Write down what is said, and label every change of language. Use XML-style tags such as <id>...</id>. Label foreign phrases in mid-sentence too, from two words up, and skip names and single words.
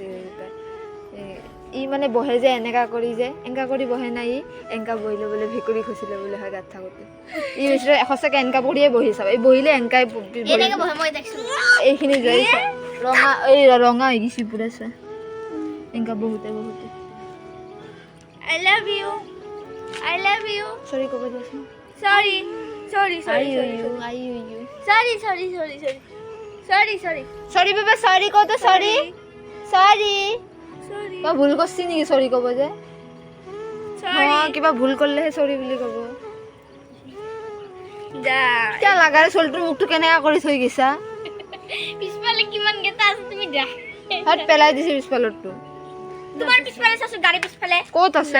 <as>ই মানে বহে যে এনেকা কৰি, যে এনেকা কৰি বহে নাই, ই এনেকা বহিলে বোলে ভেকুলী খচিলে বোলে হয় গাত থাকোঁতে। ই বেছিকৈ সঁচাকৈ এনেকা পৰিয়ে বহি চাব, এই বহিলে এনেকাই এইখিনি যাই ৰঙা, এই ৰঙা হৈ গৈছে পুৰা চা, এনেকা বহুতে</as> <en>I love you.</en> <as>Sorry কব দিয়াচোন। Sorry. Sorry বাবা, sorry কত? Sorry কিবা ভুল করছি নেকি? Sorry কব যে কিবা ভুল করলেহে sorry বুলি কব। কিয় লাগাৰ চলটোৰ মুখটো কেনেকা কৰি থৈ গৈছা? পিছফালে কিমান গেটা আছে তুমি যা। হাত পেলাই দিছি পিছফালৰটো। তোমাৰ পিছফালে আছে, গাড়ী পিছফালে ক'ত আছে?</as>